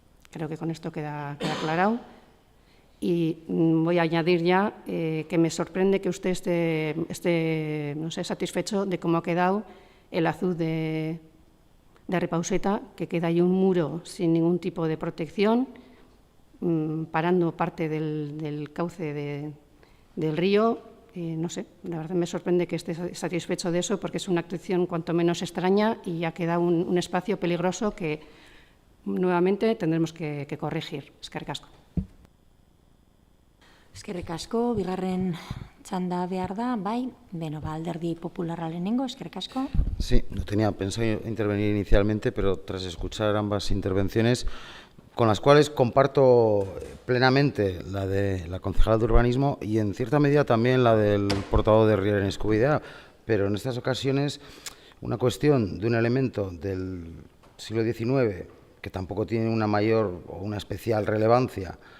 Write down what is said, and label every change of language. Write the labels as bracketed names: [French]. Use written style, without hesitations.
[Spanish] Creo que con esto queda aclarado. Y voy a añadir ya que me sorprende que usted esté no sé, satisfecho de cómo ha quedado el azud de Arripausueta, que queda ahí un muro sin ningún tipo de protección, parando parte del cauce del río. No sé, la verdad me sorprende que esté satisfecho de eso porque es una actuación cuanto menos extraña y ha quedado un espacio peligroso que nuevamente tendremos que corregir. [Basque] Eskerrik asko. Eskerrik asko, bigarren txanda behar da, bai, Alderdi Popularra lehenengo, eskerrik asko. [Spanish] Sí, no tenía pensado intervenir inicialmente, pero tras escuchar ambas intervenciones, con las cuales comparto plenamente la de la concejala de urbanismo y en cierta medida también la del portavoz de Riera en Escubidea, pero en estas ocasiones una cuestión de un elemento del siglo XIX que tampoco tiene una mayor o una especial relevancia.